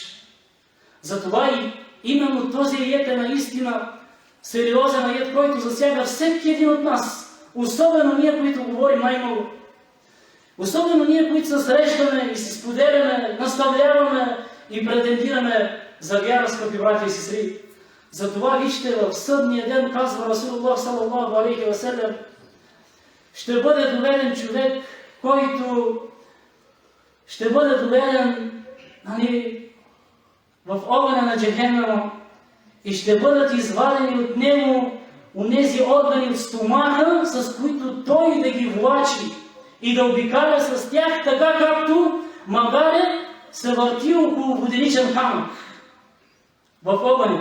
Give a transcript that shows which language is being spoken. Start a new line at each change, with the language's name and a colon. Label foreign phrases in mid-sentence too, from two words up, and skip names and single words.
Bulgarian: Затова и именно този аят е наистина сериозен аят, който засяга всеки един от нас. Особено ние, които говорим най-много. Особено ние, които се срещаме и се споделяме, наставляваме и претендираме за вяра, скъпи братя и сестри. Затова вижте, в съдния ден, казва Расулуллах
Arabic: صلى الله عليه وسلم,
Bulgarian: ще бъде доведен човек, който ще бъде доведен в огъня на Джехеннама и ще бъдат извадени от него онези органи от стомаха, с които той да ги влачи и да обикаля с тях, така както магаре се върти около воденичен камък в огъня.